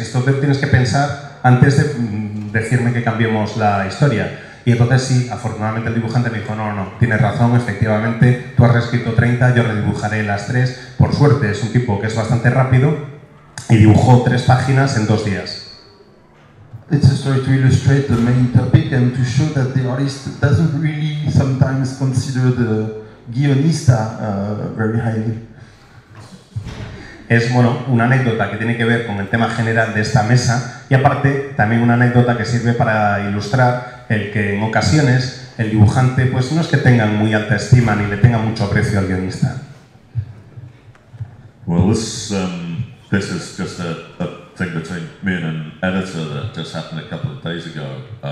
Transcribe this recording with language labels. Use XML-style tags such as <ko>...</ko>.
<es>Esto te tienes que pensar antes de decirme que cambiemos la historia. Y entonces sí, afortunadamente el dibujante me dijo, no, tienes razón, efectivamente, tú has reescrito 30, yo redibujaré las 3. Por suerte es un tipo que es bastante rápido y dibujó 3 páginas en 2 días.</es> <en>It's a story to illustrate the main topic and to show that the artist doesn't really sometimes consider the guionista very highly.</en> <es>Es una anécdota que tiene que ver con el tema general de esta mesa y aparte también una anécdota que sirve para ilustrar el que en ocasiones el dibujante pues no es que tenga muy alta estima ni le tenga mucho aprecio al guionista.</es> <en>Well, this is just a thing between me and an editor that just happened a couple of days ago.</en>